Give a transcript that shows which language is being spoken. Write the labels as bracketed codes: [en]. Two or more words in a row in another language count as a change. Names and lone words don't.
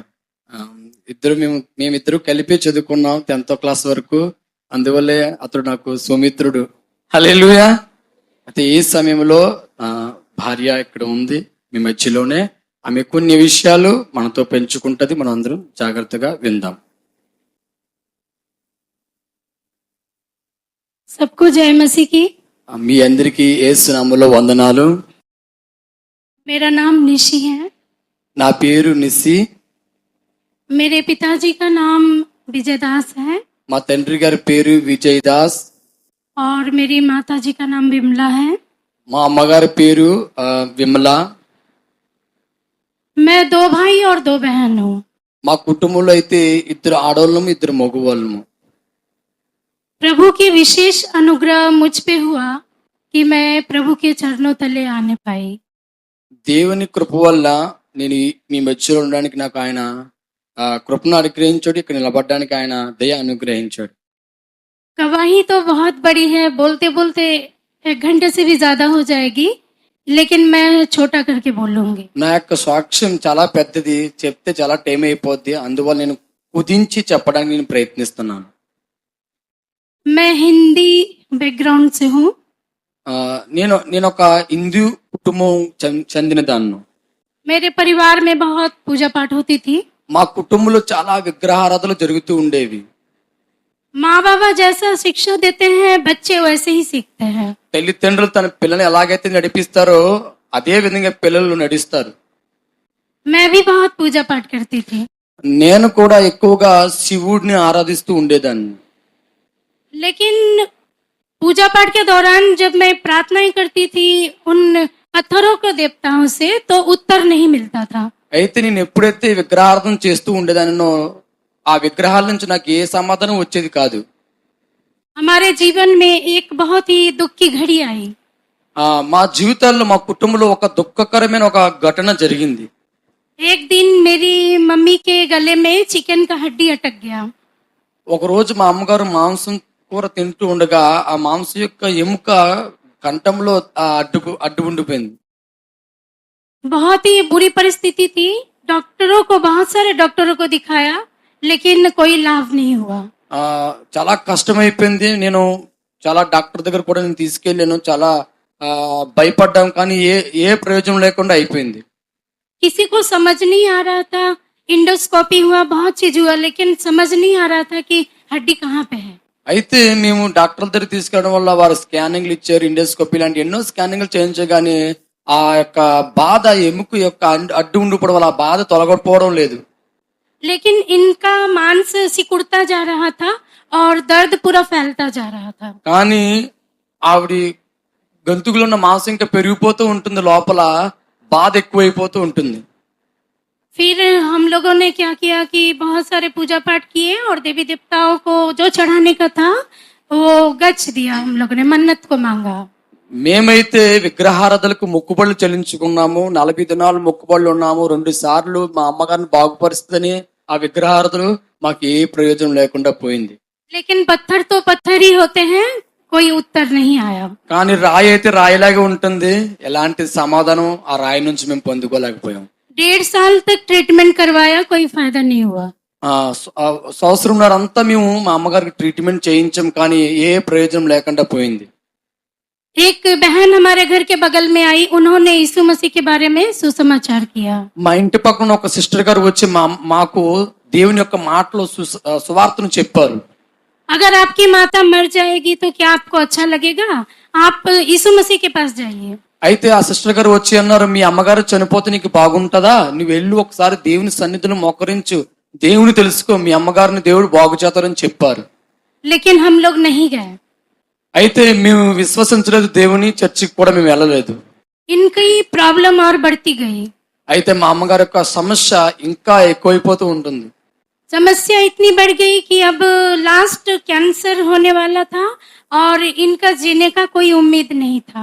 [te] మేమిద్దరు కలిపి చదువుకున్నాం 10th క్లాస్ వరకు. అందువల్లే అతడు నాకు సుమిత్రుడు. హల్లెలూయా. అయితే ఈ సమయంలో భార్య ఇక్కడ ఉంది మీ మధ్యలోనే. ఆమె కొన్ని విషయాలు మనతో పెంచుకుంటది. మనం అందరం జాగ్రత్తగా విందాం. [hi] सबको जय मसीह की। [te] మీ అందరికీ యేసు నామములో వందనాలు. [hi] मेरा नाम निशी है। [te] నా పేరు నిసి. [hi] मेरे पिताजी का नाम विजय दास है [te] మా తండ్రి గారి పేరు విజయ్ దాస్. [hi] और मेरी माताजी का नाम विमला है। [te] మా అమ్మగారి పేరు విమల. [hi] मैं 2 भाई और 2 बहन हूँ। [te] మా కుటుంబంలో అయితే 2 ఆడవాళ్ళము 2 మగవాళ్ళము. [hi] प्रभु की विशेष अनुग्रह मुझ पे हुआ कि मैं प्रभु के चरणों तले आने पाई। [te] దేవుని కృప వల్ల నేను మీ మధ్యలో ఉండడానికి నాకు ఆయన కృపను అనుగ్రహించాడు. ఇక్కడ నిలబడడానికి ఆయన దయ అనుగ్రహించాడు. [hi] गवाही तो बहुत बड़ी है, बोलते बोलते 1 घंटे से भी ज्यादा हो जाएगी, लेकिन मैं छोटा करके बोलूंगी। [te] నా యొక్క సాక్ష్యం చాలా పెద్దది, చెప్తే చాలా టైం అయిపోద్ది. అందువల్ల నేను కుదించి చెప్పడానికి నేను ప్రయత్నిస్తున్నాను. [hi] मैं हिंदी बैकग्राउंड से हूँ। [te] నేను ఒక హిందూ కుటుంబం చెందిన దాన్ని. [hi] मेरे परिवार में बहुत पूजा पाठ होती थी। [te] మా కుటుంబంలో చాలా విగ్రహారాధనలు జరుగుతూ ఉండేవి. [hi] माँ बाबा जैसा शिक्षा देते हैं बच्चे वैसे ही सीखते हैं। [te] తల్లిదండ్రులు తన పిల్లల్ని ఎలాగైతే నడిపిస్తారో అదే విధంగా పిల్లలు నడుస్తారు. [hi] मैं भी बहुत पूजा पाठ करती थी, [te] నేను కూడా ఎక్కువగా శివుడిని ఆరాధిస్తూ ఉండేదాన్ని. [hi] लेकिन पूजा पाठ के दौरान जब मैं प्रार्थनाएं करती थी उन पत्थरों को देवताओं से, तो उत्तर नहीं मिलता था। [te] అయితే నేను ఎప్పుడైతే విగ్రహారాధన చేస్తూ ఉండేదానినో ఆ విగ్రహాల నుంచి నాకు ఏ సమాధానం వచ్చేది కాదు. [hi] हमारे जीवन में एक बहुत ही दुख की घड़ी आई। [te] మా జీవితాల్లో మా కుటుంబంలో ఒక దుఃఖకరమైన ఒక ఘటన జరిగింది. [hi] एक दिन मेरी मम्मी के गले में चिकन का हड्डी अटक गया। [te] ఒక రోజు మా అమ్మగారు మాంసం కూర తింటూ ఉండగా ఆ మాంసం యొక్క ఎముక కంఠంలో అడ్డు ఉండిపోయింది. [hi] बहुत ही बुरी परिस्थिति थी। बहुत सारे डॉक्टरों को दिखाया, लेकिन कोई लाभ नहीं हुआ। [te] చాలా కష్టమైపోయింది. నేను చాలా డాక్టర్ దగ్గర కూడా నేను తీసుకెళ్ళాను. చాలా భయపడ్డాం, కానీ ఏ ప్రయోజనం లేకుండా అయిపోయింది. [hi] किसी को समझ नहीं आ रहा था। इंडोस्कोपी हुआ, बहुत चीज हुआ, लेकिन समझ नहीं आ रहा था कि हड्डी कहाँ पे है। [te] అయితే మేము డాక్టర్ దగ్గర తీసుకెళ్ళడం వల్ల వారు స్కానింగ్లు ఇచ్చారు, ఇండోస్కోపీ లాంటి ఎన్నో స్కానింగ్లు చేయించగానే ఆ యొక్క బాధ ఎముక యొక్క అడ్డు ఉండిపోవడం వల్ల ఆ బాధ తొలగకపోవడం లేదు. [hi] लेकिन इनका मांस सिकुड़ता जा रहा था और दर्द पूरा फैलता जा रहा था। [te] కానీ ఆవిడ గొంతుకులో ఉన్న మాంసం ఇంకా పెరిగిపోతూ ఉంటుంది, లోపల బాధ ఎక్కువైపోతూ ఉంటుంది. [hi] फिर हम लोगों ने क्या किया कि बहुत सारे पूजा पाठ किए और देवी देवताओं को जो चढ़ाने का था वो गच दिया। हम लोगों ने मन्नत को मांगा। [te] మేమైతే విగ్రహారాధనలకు మొక్కుబడులు చెల్లించుకున్నాము. 40 దినాలు మొక్కుబడులు ఉన్నాము. 2 సార్లు మా అమ్మగారిని బాగుపరుస్తుందని ఆ విగ్రహారాధనలు మాకు ఏ ప్రయోజనం లేకుండా పోయింది. [hi] लेकिन पत्थर तो पत्थर ही होते हैं, कोई उत्तर नहीं आया। [te] కానీ రాయి అయితే రాయిలాగే ఉంటుంది. ఎలాంటి సమాధానం ఆ రాయి నుంచి మేము పొందుకోలేకపోయాం. [hi] 1.5 साल तक ट्रीटमेंट करवाया, कोई फायदा नहीं हुआ। [te] సంవత్సరంన్నర అంతా మేము మా అమ్మగారికి ట్రీట్మెంట్ చేయించాం, కానీ ఏ ప్రయోజనం లేకుండా పోయింది. [hi] एक बहन हमारे घर के बगल में आई, उन्होंने यीशु मसीह के बारे में सुसमाचार किया। [te] మా ఇంటి పక్కన ఒక సిస్టర్ గారు వచ్చి మాకు దేవుని యొక్క మాటలో సువార్తను చెప్పారు. [hi] अगर आपकी माता मर जाएगी तो क्या आपको अच्छा लगेगा? आप यीशु मसीह के पास जाइए। [te] అయితే ఆ సిస్టర్ గారు వచ్చి అన్నారు, మీ అమ్మగారు చనిపోతే నీకు బాగుంటదా, నువ్వు వెళ్ళి ఒకసారి దేవుని సన్నిధిలో మోకరించు, దేవుని తెలుసుకో, మీ అమ్మగారిని దేవుడు బాగు చేస్తారని చెప్పారు. [hi] लेकिन हम लोग नहीं गए। [te] అయితే మేము విశ్వసించలేదు, దేవుని చర్చికి కూడా మేము వెళ్ళలేదు. [hi] इनकी प्रॉब्लम और बढ़ती गई। [te] అయితే మా అమ్మగారి యొక్క సమస్య ఇంకా ఎక్కువైపోతూ ఉంటుంది. [hi] समस्या इतनी बढ़ गई कि अब [en] last cancer [hi] होने वाला था और इनका जीने का कोई उम्मीद नहीं था।